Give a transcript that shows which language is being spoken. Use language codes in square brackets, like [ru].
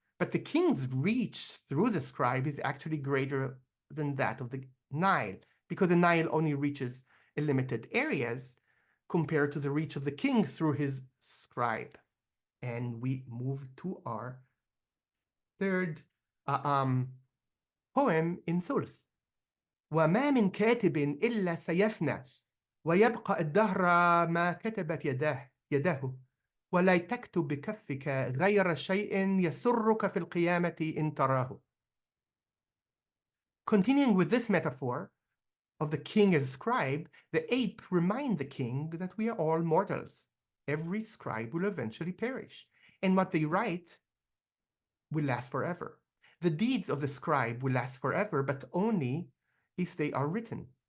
[en] But the king's reach through the scribe is actually greater than that of the Nile, because the Nile only reaches limited areas compared to the reach of the king through his scribe. And we move to our third poem in ثلث. [ar] وما من كاتب إلا سيفنى ويبقى الدهر ما كتبت يده وليتك بكفك غير شيء يسرك في القيامة إن تراه. [en] Continuing with this metaphor of the king as scribe, the ape remind the king that we are all mortals. Every scribe will eventually perish, and what they write will last forever. The deeds of the scribe will last forever, but only if they are written.